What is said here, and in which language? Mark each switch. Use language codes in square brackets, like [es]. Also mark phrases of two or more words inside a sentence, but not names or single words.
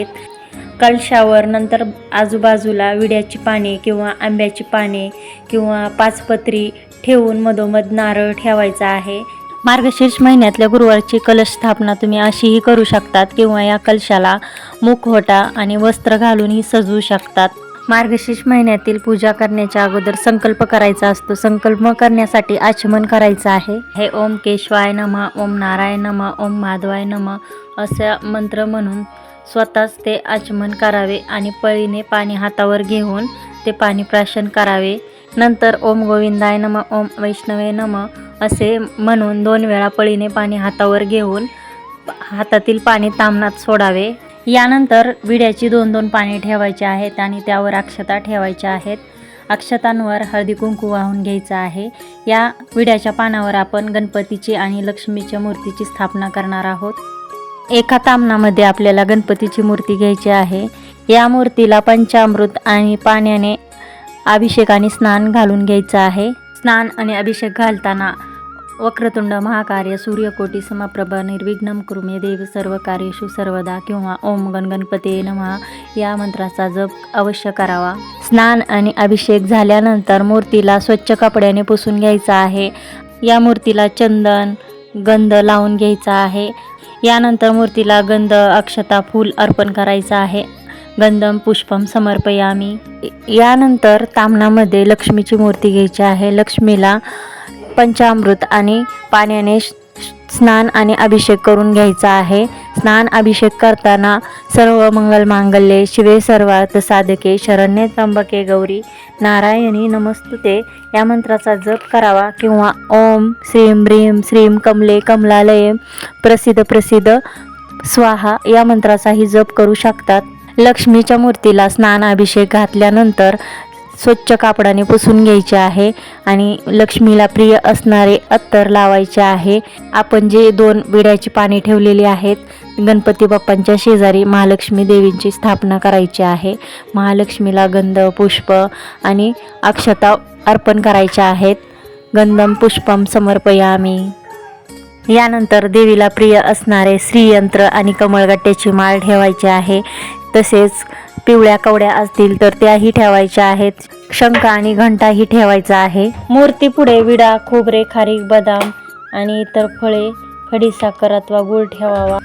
[mr] कलशावर नंतर आजूबाजूला विड्याची पाने किंवा आंब्याची पाने किंवा 5 पत्री ठेवून मधोमध नारळ ठेवायचा आहे. मार्गशीर्ष महिन्यातल्या गुरुवारची कलश स्थापना तुम्ही अशीही करू शकतात किंवा या कलशाला मुखवटा आणि वस्त्र घालूनही सजवू शकतात. मार्गशीर्ष महिन्यातील पूजा करण्याच्या अगोदर संकल्प करायचा असतो. संकल्प करण्यासाठी आचमन करायचं आहे. हे [sa] ओम केशवाय नमः, ओम नारायण नमः, ओम माधवाय नमः [mr] असा मंत्र म्हणून स्वतःच ते आचमन करावे आणि पळीने पाणी हातावर घेऊन ते पाणी प्राशन करावे. नंतर [sa] ओम गोविंदाय नमः, ओम वैष्णवे नमः [mr] असे म्हणून 2 वेळा पळीने पाणी हातावर घेऊन हातातील पाणी ताम्हणात सोडावे. यानंतर विड्याची 2-2 पाने ठेवायची आहेत आणि त्यावर अक्षता ठेवायच्या आहेत. अक्षतांवर हळदी कुंकू वाहून घ्यायचं आहे. या विड्याच्या पानावर आपण गणपतीची आणि लक्ष्मीच्या मूर्तीची स्थापना करणार आहोत. एका ताम्हणामध्ये आपल्याला गणपतीची मूर्ती घ्यायची आहे. या मूर्तीला पंचामृत आणि पाण्याने अभिषेक आणि स्नान घालून घ्यायचं आहे. स्नान आणि अभिषेक घालताना [sa] वक्रतुंड महाकार्य सूर्यकोटी समप्रभ निर्विघ्नं कुरु मे देव सर्व कार्येषु सर्वदा [mr] किंवा [sa] ओम गणपते नमः [mr] या मंत्राचा जप अवश्य करावा। स्नान आणि अभिषेक झाल्यानंतर मूर्तीला स्वच्छ कपड्याने पुसून घ्यायचा आहे। या मूर्तीला चंदन गंध लावून घ्यायचा आहे। यानंतर मूर्तीला गंध अक्षता फूल अर्पण करायचं आहे। [sa] गंधम पुष्पम समर्पयामी। [mr] यानंतर ताम्हणामध्ये लक्ष्मीची मूर्ती घ्यायची आहे। लक्ष्मीला पंचामृत आणि पाण्याने स्नान आणि अभिषेक करून घ्यायचा आहे। स्नान अभिषेक करताना [sa] सर्व मंगल मांगल्ये शिवे सर्वार्थ साधके शरण्ये त्र्यंबके गौरी नारायणी नमस्तुते [mr] या मंत्राचा जप करावा किंवा [sa] ओम श्रीम ह्रीम श्रीम कमले कमलालये प्रसिद्ध प्रसिद्ध स्वाहा [mr] या मंत्राचाही जप करू शकतात। लक्ष्मीच्या मूर्तीला स्नान अभिषेक घातल्यानंतर स्वच्छ कापडाने पुसून घ्यायचे आहे आणि लक्ष्मीला प्रिय असणारे अत्तर लावायचे आहे। आपण जे 2 विड्याची पाने ठेवलेली आहेत गणपती बाप्पांच्या शेजारी महालक्ष्मी देवींची स्थापना करायची आहे। महालक्ष्मीला गंध पुष्प आणि अक्षता अर्पण करायच्या आहेत। [sa] गंधम पुष्पम समर्पयामी। [mr] यानंतर देवीला प्रिय असणारे श्रीयंत्र आणि कमळगट्ट्याची माळ ठेवायची आहे। तसेच पिवळ्या कवड्या असतील तर त्याही ठेवायच्या आहेत। शंख आणि घंटाही ठेवायचा आहे। मूर्ती पुढे विडा खोबरे खारीक बदाम आणि इतर फळे खडीसाखर अथवा गूळ ठेवावा।